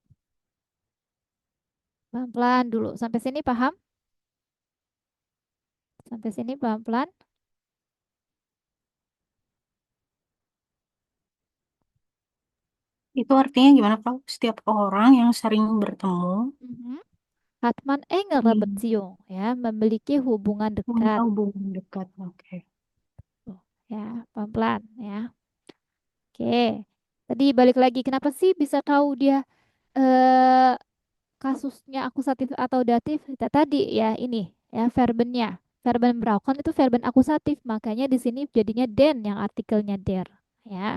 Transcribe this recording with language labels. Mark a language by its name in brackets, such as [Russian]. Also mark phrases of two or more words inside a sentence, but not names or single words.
[Indonesian] Pelan-pelan dulu sampai sini paham? Sampai sini pelan-pelan. Itu artinya gimana, Frau? Setiap orang yang sering bertemu, Mhm. Hartman engere hmm, Beziehung ya memiliki hubungan punya dekat. hubungan dekat. Oke. Tuh, ya pelan-pelan ya. Oke. Tadi balik lagi kenapa sih bisa tahu dia eh kasusnya akusatif atau datif tadi ya ini ya verbennya verben brauchen itu verben akusatif makanya di sini jadinya den yang artikelnya der ya.